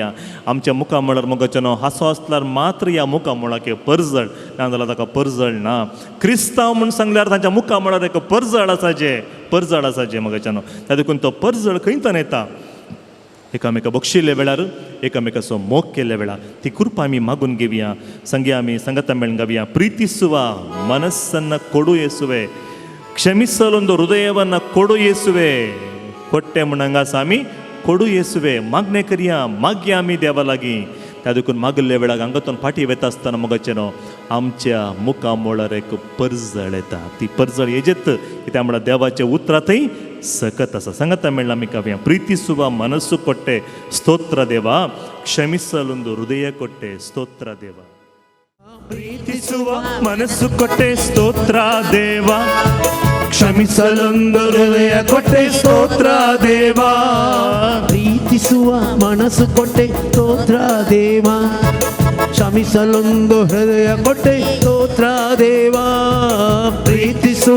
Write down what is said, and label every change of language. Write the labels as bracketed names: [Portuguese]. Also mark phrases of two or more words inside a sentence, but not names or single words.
[Konkani] आमच्या मुखा मळार मोगाचें न्हू हांसो आसल्यार मात्र ह्या मुखा मळाक परजळ ना जाल्यार ताका परजळ ना. क्रिस्तांव म्हूण सांगल्यार तांच्या मुखा मळार एक परजळ आसाचें मोगाचें न्हू. त्या देखून तो परजळ खंयतून येता? एकामेका बक्षिल्ल्या वेळार, एकामेकाचो मोग केल्ल्या वेळार ती कृपा आमी मागून घेवया. संगे आमी संगता मेळून गावया. [Kannada] ಪ್ರೀತಿಸುವ ಮನಸ್ಸನ್ನ ಕೊಡು ಯೇಸುವೆ, ಕ್ಷಮಿಸಲೊಂದು ಹೃದಯವನ್ನ ಕೊಡು ಯೇಸುವೆ. ಕೊಟ್ಟೆ [Konkani] म्हणंगास आमी [Kannada] ಕೊಡು ಯೇಸುವೆ. [Konkani] मागणे करया, मागया आमी देवा लागीं. त्या देखून मागल्ल्या वेळाक हांगातून फाटी वता आसतना मोगाचें न्हू आमच्या मुखा मोळार एक परजळ येता. ती परजळ हेजेत कित्याक म्हळ्यार देवाच्या उतरांतय सकत आसा. संगता मेळ्ळा आमी काव्या. [Kannada] ಪ್ರೀತಿಸುವ ಮನಸ್ಸು ಕೊಟ್ಟೆ ಸ್ತೋತ್ರ ದೇವ, ಕ್ಷಮಿಸಲೊಂದು ಹೃದಯ ಕೊಟ್ಟೆ ಸ್ತೋತ್ರ ದೇವ. ಪ್ರೀತಿಸುವ ಮನಸ್ಸು ಕೊಟ್ಟೆ ಸ್ತೋತ್ರ ದೇವ, ಕ್ಷಮಿಸಲೊಂದು ಹೃದಯ ಕೊಟ್ಟೆ ಸ್ತೋತ್ರ ದೇವ, ಪ್ರೀತಿ ಪ್ರೀತಿಸುವ ಮನಸ್ಸು ಕೊಟ್ಟೆ ಸ್ತೋತ್ರ ದೇವ, ಕ್ಷಮಿಸಲೊಂದು ಹೃದಯ ಕೊಟ್ಟೆ ಸ್ತೋತ್ರ ದೇವ, ಪ್ರೀತಿಸುವ